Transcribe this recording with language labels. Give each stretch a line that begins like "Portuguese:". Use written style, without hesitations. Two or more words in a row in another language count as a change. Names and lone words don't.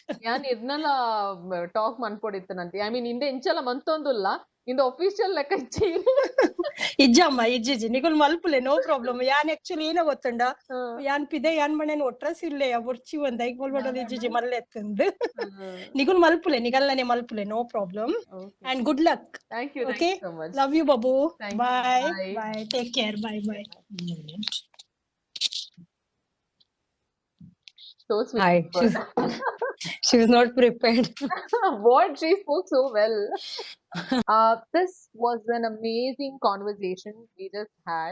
Tulu: ಯಾನ್ ಇರ್ನಲ ಟಾಕ್ ಮನ್ಪೊಡಿತ್ತನಂತೆ
English: I mean
Tulu: ಇಂದೆ ಇಂಚಲ ಮಂತೊಂದುಲ್ಲ ಇಂದ ಒಫಿಷಿಯಲ್ ಲೆಕ್ಕ ಇಚ್ಚಿ ಇಜ್ಜಮ್ಮ ಇಜ್ಜಿಜಿ ನಿಗುಲ್ ಮಲ್ಪುಲೆ
English: no problem
Tulu: ಯಾನ್ ಆಕ್ಚುಲಿ ಏನೋ ಗೊತ್ತುಂಡ ಯಾನ್ ಪಿದೆ ಯಾನ್ ಮನೆನ್ ಒಟ್ರಸ್ ಇಲ್ಲೆ ಬೊರ್ಚಿ ಒಂದ್ ಐಕ್ ಮಲ್ಬಡಲ್ ಇಜ್ಜಿಜಿ ಮಲ್ಲೆತ್ತಂದು ನಿಗುಲ್ ಮಲ್ಪುಲೆ ನಿಗಲ್ಲನೆ ಮಲ್ಪುಲೆ
English: no problem and good luck thank you ಓಕೆ so much. love you ಬಾಬು Thank you. ಬಾಯ್ Bye. bye take care bye bye So sweet. Hi. She was not prepared. What? She spoke so well. This was an amazing conversation we just had.